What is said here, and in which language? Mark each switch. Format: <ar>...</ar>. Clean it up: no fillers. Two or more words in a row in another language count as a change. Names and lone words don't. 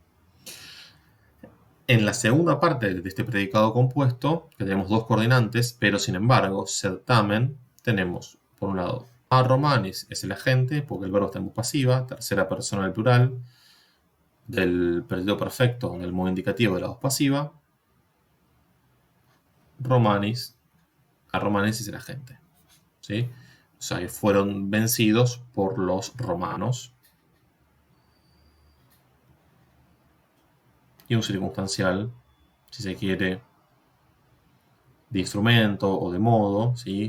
<es>En la segunda parte de este predicado compuesto, que tenemos dos coordinantes, pero sin embargo, certamen, tenemos, por un lado,</es> <la>a romanis</la> <es>es el agente, porque el verbo está en voz pasiva, tercera persona del plural, del predicado perfecto, del modo indicativo de la voz pasiva.</es> <la>Romanis, a romanis</la> <es>es el agente, ¿sí? O sea, que fueron vencidos por los romanos. Y un circunstancial, si se quiere, de instrumento o de modo, ¿sí?</es>